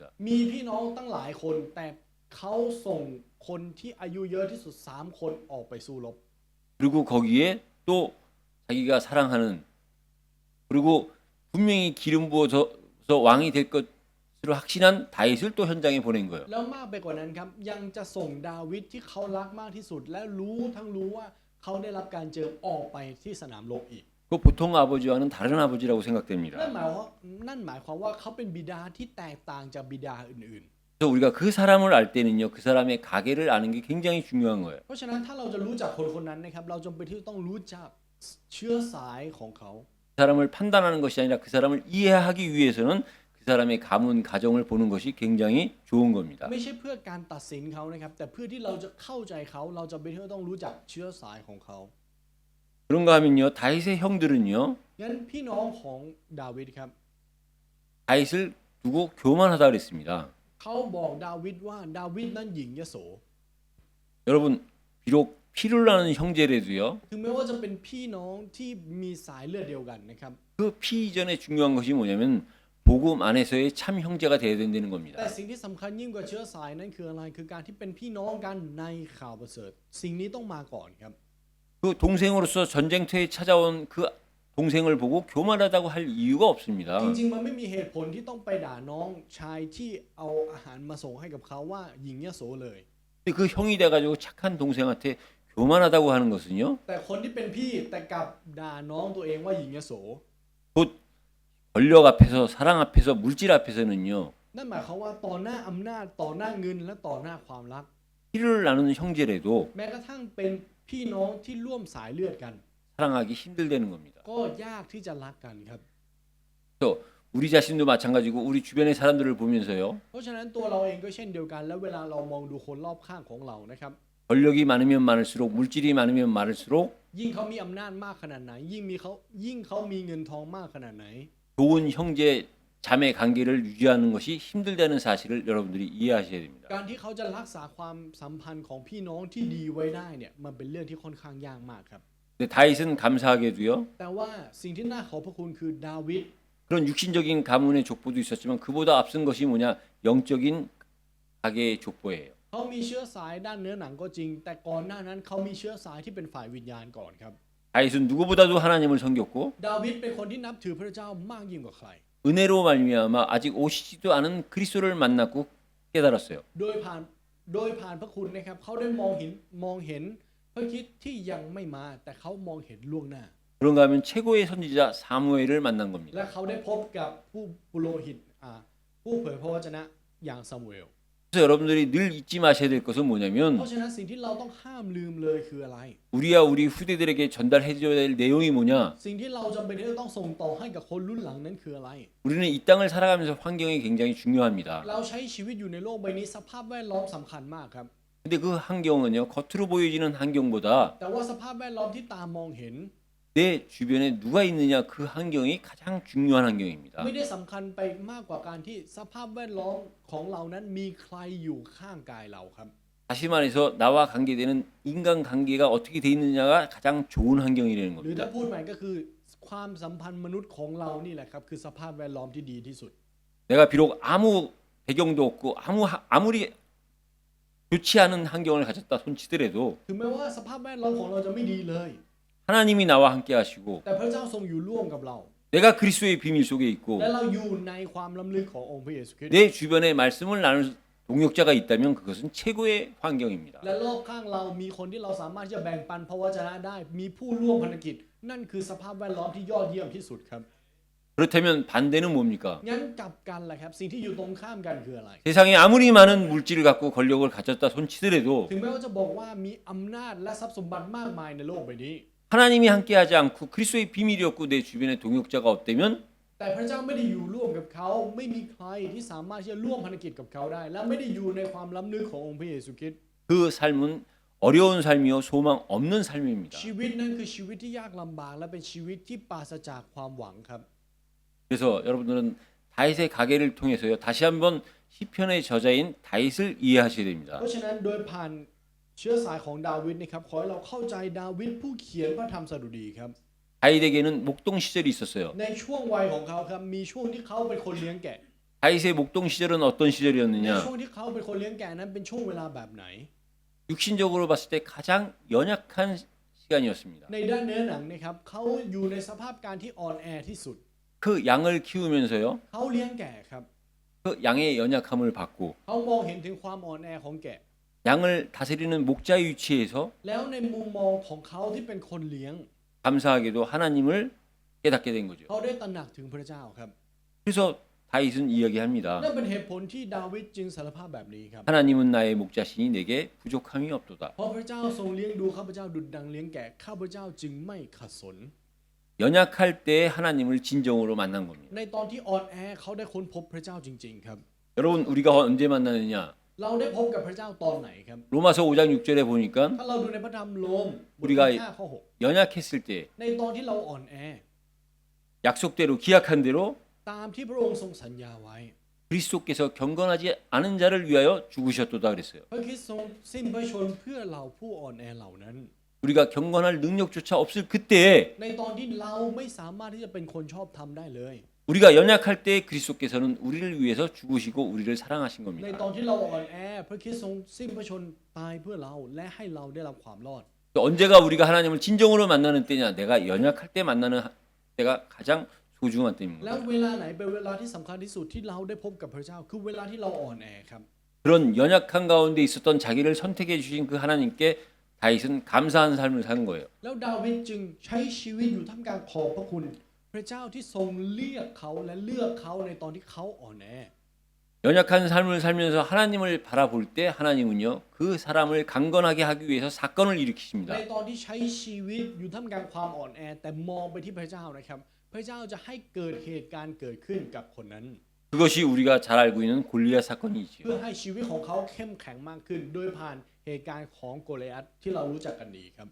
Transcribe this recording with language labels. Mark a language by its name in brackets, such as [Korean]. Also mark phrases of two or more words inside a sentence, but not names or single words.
[Thai] มีพี่น้องตั้งหลายคนแต่เขาส่งคนที่อายุเยอะที่สุด3คนออกไปสู้รบ [Korean] 그리고 거기에 또 자기가 사랑하는 그리고 분명히 기름 부어서 왕이 될 것으로 확신한 다윗을 또 현장에 보낸 거예요. [Thai] แล้วมากไปกว่านั้นครับยังจะส่งดาวิดที่เขารักมากที่สุด และรู้ว่าเขาได้รับการเจิมออกไปที่สนามรบอีก [Korean] 그 보통 아버지와는 다른 아버지라고 생각됩니다. [Thai] นั่นหมายความว่าเขาเป็นบิดาที่แตกต่างจากบิดาอื่น [Korean] 그래서 우리가 그 사람을 알 때는요, 그 사람의 가계를 아는 게 굉장히 중요한 거예요. [Thai] ๆ เพราะฉะนั้นถ้าเราจะรู้จักคนนั้นนะครับเราจำเป็นที่ต้องรู้จักเชื้อสายของเขา [Korean] 그 사람을 판단하는 것이 아니라 그 사람을 이해하기 위해서는 그 사람의 가문 가정을 보는 것이 굉장히 좋은 겁니다. [Thai] ไม่ใช่เพื่อการตัดสินเขานะครับแต่เพื่อที่เราจะเข้าใจเขาเราจำเป็นที่ต้องรู้จักเชื้อสายของเขา [Korean] 그런가 하면요, 다윗의 형들은요, [Thai] งั้นพี่น้องของดาวิดครับ [Korean] 다윗을 두고 교만하다 그랬습니다. [Thai] เขาบอกดาวิดว่าดาวิดนั้นหญิงยโส [Korean] 여러분, 비록 피를 나는 형제라도요, [Thai] ถึงแม้ว่าจะเป็นพี่น้องที่มีสายเลือดเดียวกันนะครับ [Korean] 그 피 이전에 중요한 것이 뭐냐면 복음 안에서의 참 형제가 돼야 된다는 [Thai] แต่ [Korean] 겁니다. [Thai] สิ่งที่สำคัญยิ่งกว่าเชื้อสายนั้นคืออะไรคือการที่เป็นพี่น้องกันในข่าวประเสริฐสิ่งนี้ต้องมาก่อนครับ [Korean] 그 동생으로서 전쟁터에 찾아온 그 동생을 보고 교만하다고 할 이유가 없습니다. [Thai] จริงๆมันไม่มีเหตุผลที่ต้องไปด่าน้องชายที่เอาอาหารมาส่งให้กับเขาว่าหญิงยโสเลย [Korean] 근데 그 형이 돼가지고 착한 동생한테 교만하다고 하는 것은요, [Thai] แต่คนที่เป็นพี่แต่กลับด่าน้องตัวเองว่าหญิงยโส [Korean] 곧 권력 앞에서 사랑 앞에서 물질 앞에서는요, [Thai] นั่นหมายความว่าต่อหน้าอำนาจต่อหน้าเงินและต่อหน้าความรัก [Korean] 피를 나누는 형제라도 [Thai] แม้กระทั่งเป็นพี่น้องที่ร่วมสายเลือดกัน [Korean] 사랑하기 힘들다는 겁니다. [Thai] ก็ยากที่จะรักกันครับ [Korean] 또 우리 자신도 마찬가지고 우리 주변의 사람들을 보면서요, [Thai] เพราะฉะนั้นตัวเราเองก็เช่นเดียวกันแล้วเวลาเรามองดูคนรอบข้างของเรานะครับ [Korean] 권력이 많으면 많을수록 물질이 많으면 많을수록 [Thai] ยิ่งเขามีอำนาจมากขนาดไหนยิ่งเขามีเงินทองมากขนาดไหน [Korean] 좋은 형제 자매 관계를 유지하는 것이 힘들다는 사실을 여러분들이 이해하셔야 됩니다. [Thai] การที่เขาจะรักษาความสัมพันธ์ของพี่น้องที่ดีไว้ได้เนี่ยมันเป็นเรื่องที่ค่อนข้างยากมากครับ [Korean] 근데 다윗은 감사하게도요, [Thai] แต่ว่าสิ่งที่น่าขอบพระคุณคือดาวิด [Korean] 그런 육신적인 가문의 족보도 있었지만 그보다 앞선 것이 뭐냐, 영적인 가계의 족보예요. [Thai] เขามีเชื้อสายด้านเนื้อหนังก็จริง แต่ก่อนหน้านั้นเขามีเชื้อสายที่เป็นฝ่ายวิญญาณก่อนครับ [Korean] 다윗은 누구보다도 하나님을 섬겼고 [Thai] ดาวิดเป็นคนที่นับถือพระเจ้ามากยิ่งกว่าใคร [Korean] 은혜로 말미암아 아직 오시지도 않은 그리스도를 만났고 깨달았어요. [Thai] โดยผ่านพระคุณนะครับเขาได้มองเห็นพระคริสต์ที่ยังไม่มาแต่เขามองเห็นล่วงหน้า [Korean] 그런가 하면 최고의 선지자 사무엘을 만난 [Thai] และ [Korean] 겁니다. [Thai] เขาได้พบกับผู้ปุโรหิตผู้เผยพระวจนะอย่างซามูเอล [Korean] 그래서 여러분들이 늘 잊지 마셔야 될 것은 [Thai] เพ [Korean] 뭐냐면 [Thai] ราะฉะนั้นสิ่งที่เราต้องห้ามลืมเลยคืออะไร [Korean] 우리야 우리 후대들에게 전달해줘야 될 내용이 뭐냐? [Thai] สิ่งที่เราจำเป็นที่จะต้องส่งต่อให้กับคนรุ่นหลังนั้นคืออะไร [Korean] 우리는 이 땅을 살아가면서 환경이 굉장히 중요합니다. [Thai] เราใช้ชีวิตอยู่ในโลกใบนี้สภาพแวดล้อมสำคัญมากครับ [Korean] 근데 그 환경은요 겉으로 보여지는 환경보다 [Thai] แต่ว่าสภาพแวดล้อมที่ตามองเห็น [Korean] 내 주변에 누가 있느냐 그 환경이 가장 중요한 환경입니다. [Thai] ไม่ได้สำคัญไปมากกว่าการที่สภาพแวดล้อมของเรานั้นมีใครอยู่ข้างกายเราครับ [Korean] 다시 말해서 나와 관계되는 인간 관계가 어떻게 돼 있느냐가 가장 좋은 환경이라는 [Thai] หรือ [Korean] 겁니다. [Thai] ถ้าพูดใหม่ก็คือความสัมพันธ์มนุษย์ของเรานี่แหละครับคือสภาพแวดล้อมที่ดีที่สุด [Korean] 내가 비록 아무 배경도 없고 아무리 좋지 않은 환경을 가졌다 손치더라도 [Thai] ถึงแม้ว่าสภาพแวดล้อมของเราจะไม่ดีเลย [Korean] 하나님이 나와 함께 하시고 [Thai] แต่พระเจ้าทรงอยู่ร่วมกับเรา [Korean] 내가 그리스도의 비밀 속에 있고 [Thai] และเราอยู่ในความล้ำลึกขององค์พระเยซูคริสต์ [Korean] 내 주변에 말씀을 나눌 동역자가 있다면 그것은 최고의 환경입니다. [Thai] และรอบข้างเรามีคนที่เราสามารถที่จะแบ่งปันพระวจนะได้ มีผู้ร่วมพันธกิจ นั่นคือสภาพแวดล้อมที่ยอดเยี่ยมที่สุดครับ [Korean] 그렇다면 반대는 뭡니까? [Thai] งั้นกลับกันแหละครับสิ่งที่อยู่ตรงข้ามกันคืออะไร [Korean] 세상에 아무리 많은 물질을 갖고 권력을 가졌다 손치더라도 [Thai] ถึงแม้ว่าจะบอกว่ามีอำนาจและทรัพย์สมบัติมากมายในโลกใบนี้ [Korean] 하나님이 함께하지 않고 그리스도의 비밀이 없고 내 주변에 동역자가 없다면 [Thai] แต่พระเจ้าไม่ได้อยู่ร่วมกับเขาไม่มีใครที่สามารถที่จะร่วมพันธกิจกับเขาได้ และไม่ได้อยู่ในความล้ำลึกขององค์พระเยซูคริสต์ [Korean] 그 삶은 어려운 삶이요 소망 없는 삶입니다. [Thai] ชีวิตนั้นคือชีวิตที่ยากลำบากและเป็นชีวิตที่ปราศจากความหวังครับ [Korean] 그래서 여러분들은 다윗의 가계를 통해서요 다시 한번 시편의 저자인 다윗을 이해하셔야 됩니다. [Thai] เพราะฉะนั้นโดยผ่านเชื้อสายของดาวิดนะครับขอให้เราเข้าใจดาวิดผู้เขียนพระธรรมสดุดีครับ [Korean] 다윗에게는 목동 시절이 있었어요. [Thai] ในช่วงวัยของเขาครับมีช่วงที่เขาเป็นคนเลี้ยงแกะ [Korean] 다윗의 목동 시절은 어떤 [Thai] ใน [Korean] 시절이었느냐? [Thai] ช่วงที่เขาเป็นคนเลี้ยงแกะนั้นเป็นช่วงเวลาแบบไหน [Korean] 육신적으로 봤을 때 가장 연약한 시간이었습니다. [Thai] ในด้านเนื้อหนังนะครับเขาอยู่ในสภาพการที่อ่อนแอที่สุด [Korean] 그 양을 키우면서요 [Thai] เขาเลี้ยงแกะครับ [Korean] 그 양의 연약함을 받고 [Thai] เขามองเห็นถึงความอ่อนแอของแกะ [Korean] 양을 다스리는 목자의 위치에서 [Thai] แล้วในมุมมองของเขาที่เป็นคนเลี้ยง [Korean] 감사하게도 하나님을 깨닫게 된 거죠. [Thai] เขาได้ตระหนักถึงพระเจ้าครับ [Korean] 그래서 다윗은 이야기합니다. [Thai] นั่นเป็นเหตุผลที่ดาวิดจึงสารภาพแบบนี้ครับ [Korean] 하나님은 나의 목자시니 내게 부족함이 없도다. [Thai] เพราะพระเจ้าทรงเลี้ยงดูข้าพเจ้าดุจดังเลี้ยงแกะข้าพเจ้าจึงไม่ขัดสน [Korean] 연약할 때 하나님을 진정으로 만난 겁니다. [Thai] ในตอนที่อ่อนแอเขาได้ค้นพบพระเจ้าจริงๆครับ [Korean] 여러분 우리가 언제 만나느냐? [Thai] เราได้พบกับพระเจ้าตอนไหนครับ [Korean] 로마서 5장 6절에 보니까 [Thai] ถ้าเราดูในพระธรรมโรมบท [Korean] 우리가 [Thai] ที่5ข้อ [Korean] 연약했을 때 [Thai] 6ในตอนที่เราอ่อนแอ [Korean] 약속대로 기약한 대로 [Thai] ตามที่พระองค์ทรงสัญญาไว้ [Korean] 그리스도께서 경건하지 않은 자를 위하여 죽으셨도다 그랬어요. [Thai] พระคริสต์ทรงสิ้นพระชนม์เพื่อเราผู้อ่อนแอเหล่านั้น [Korean] 우리가 경건할 능력조차 없을 그때에 [Thai] ในตอนที่เราไม่สามารถที่จะเป็นคนชอบธรรมได้เลย [Korean] 우리가 연약할 때 그리스도께서는 우리를 위해서 죽으시고 우리를 사랑하신 [Thai] ใน [Korean] 겁니다. [Thai] ตอนที่เราอ่อนแอพระคริสต์ทรงสิ้นพระชนม์ตายเพื่อเราและให้เราได้รับความรอด [Korean] 언제가 우리가 하나님을 진정으로 만나는 때냐? 내가 연약할 때 만나는 때가 가장 소중한 [Thai] แล้ว [Korean] 때입니다. [Thai] เวลาไหนเป็นเวลาที่สำคัญที่สุดที่เราได้พบกับพระเจ้าคือเวลาที่เราอ่อนแอครับ [Korean] 그런 연약한 가운데 있었던 자기를 선택해 주신 그 하나님께 다윗은 감사한 삶을 사는 거예요. [Thai] แล้วดาวิดจึงใช้ชีวิตอยู่ท่ามกลางขอบพระคุณ พระเจ้าที่ทรงเรียกเขาและเลือกเขาในตอนที่เขาอ่อนแอ [Korean] 연약한 삶을 살면서 하나님을 바라볼 때 하나님은요 그 사람을 강건하게 하기 위해서 사건을 [Thai] ใน [Korean] 일으키십니다. [Thai] ตอนที่ใช้ชีวิตอยู่ท่ามกลางความอ่อนแอ แต่มองไปที่พระเจ้านะครับ พระเจ้าจะให้เกิดเหตุการณ์เกิดขึ้นกับคนนั้น [Korean] 그것이 우리가 잘 알고 있는 골리앗 [Thai] เพื่อ [Korean] 사건이지요. [Thai] ให้ชีวิตของเขาเข้มแข็งมากขึ้น โดยผ่านเหตุการณ์ของโกลิอัทที่เรารู้จักกันดีครับ